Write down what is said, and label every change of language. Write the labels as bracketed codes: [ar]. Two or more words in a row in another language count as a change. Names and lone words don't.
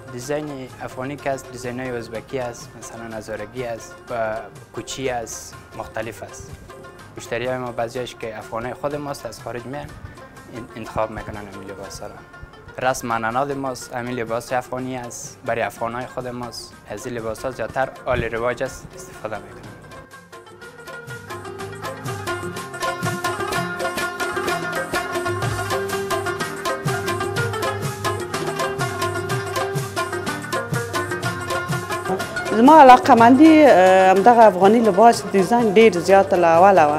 [fa] دیزاین افغانی که است، دیزاین های ازبکی است، مثلا هزارگی است و کوچی است، مختلف است. مشتری های ما بعضیش که افغانای خود ماست از خارج میان انتخاب میکنن این لباس ها را. رسم عنعنات ماست، همین لباس افغانی است، برای افغانای خود ماست. از این لباس ها زیادتر آل رواج است استفاده میکنن. [ps] زما علاقمندي همدغه افغاني لباس دیزاین ډېر زیات له اوله وه.